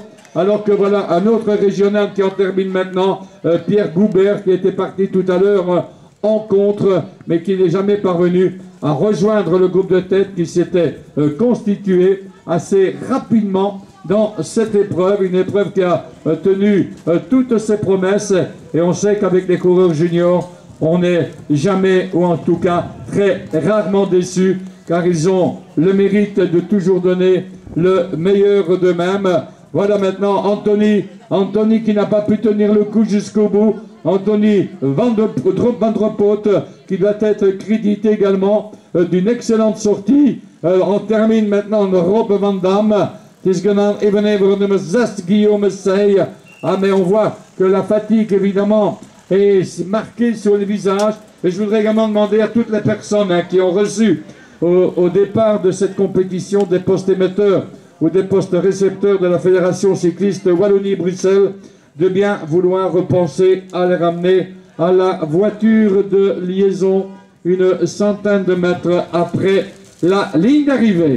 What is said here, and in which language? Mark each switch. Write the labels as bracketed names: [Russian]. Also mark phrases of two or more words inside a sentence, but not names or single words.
[French] Alors que voilà un autre régional qui en termine maintenant, Pierre Goubert, qui était parti tout à l'heure en contre, mais qui n'est jamais parvenu à rejoindre le groupe de tête qui s'était constitué assez rapidement dans cette épreuve, une épreuve qui a tenu toutes ses promesses, et on sait qu'avec les coureurs juniors, on n'est jamais, ou en tout cas très rarement déçu, car ils ont le mérite de toujours donner le meilleur d'eux-mêmes. Voilà maintenant Anthony qui n'a pas pu tenir le coup jusqu'au bout. Anthony Van der Poot qui doit être crédité également d'une excellente sortie. On termine maintenant Rob Van Dam. [Dutch] Het is gedaan even nummer 6, [French] Guillaume Sey. Mais on voit que la fatigue évidemment est marquée sur le visage. Et je voudrais également demander à toutes les personnes qui ont reçu au départ de cette compétition des postes émetteurs ou des postes récepteurs de la Fédération cycliste Wallonie-Bruxelles de bien vouloir repenser à les ramener à la voiture de liaison une centaine de mètres après la ligne d'arrivée.